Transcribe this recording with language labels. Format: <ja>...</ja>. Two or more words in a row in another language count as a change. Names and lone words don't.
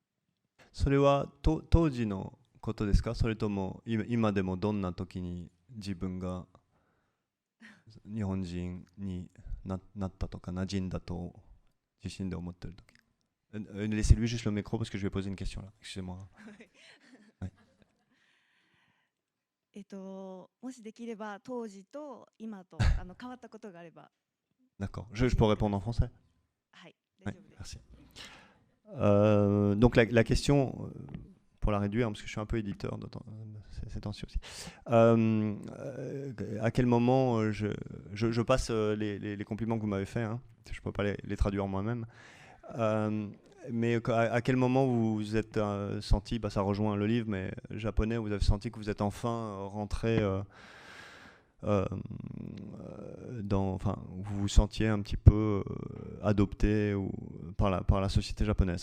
<ja>それは当時のことですか？それとも今でもどんな時に自分が日本人になったとか馴染んだと自身で思ってる時。</ja> <fr>Laissez-lui juste le micro parce que je vais poser une question là. Excusez-moi.</fr> <ja>もしできれば当時と今と変わったことがあれば。</ja> <fr>D'accord. Je peux répondre en français?</fr> <ja>はい、大丈夫です。</ja> <fr>Merci. Donc la question, pour la réduire, parce que je suis un peu éditeur ces temps-ci aussi. À quel moment je passe les compliments que vous m'avez faits, hein, je ne peux pas les traduire moi-même. Mais à quel moment vous vous êtes senti, ça rejoint le livre, mais japonais, vous avez senti que vous êtes enfin rentré vous vous sentiez un petit peu adopté par la société japonaise.</fr>